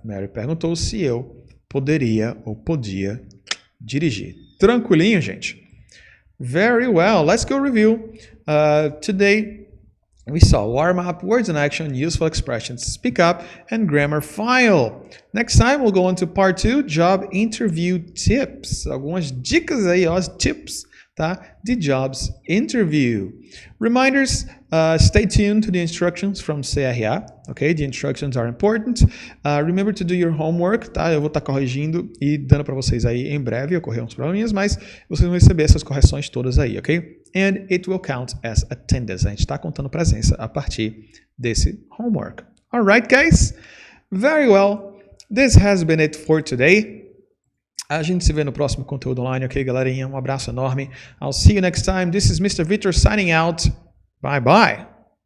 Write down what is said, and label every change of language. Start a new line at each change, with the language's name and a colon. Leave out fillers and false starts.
Portuguese: Mary perguntou se eu poderia ou podia dirigir. Tranquilinho, gente?
English: Very well. Let's go review. Today We saw warm-up, words in action, useful expressions, speak up, and grammar file. Next time, we'll go on to part 2, job interview tips.
Portuguese: Algumas dicas aí, ó, tips, tá? De jobs interview.
English: Reminders, stay tuned to the instructions from CRA, okay? The instructions are important. Remember to do your homework, tá?
Portuguese: Eu vou estar corrigindo e dando para vocês aí em breve, ocorreram uns probleminhas, mas vocês vão receber essas correções todas aí, ok?
English: And it will count as attendance.
Portuguese: A gente está contando presença a partir desse homework.
English: Alright, guys? Very well. This has been it for today.
Portuguese: A gente se vê no próximo conteúdo online, ok, galerinha? Um abraço enorme.
English: I'll see you next time. This is Mr. Vítor signing out. Bye bye.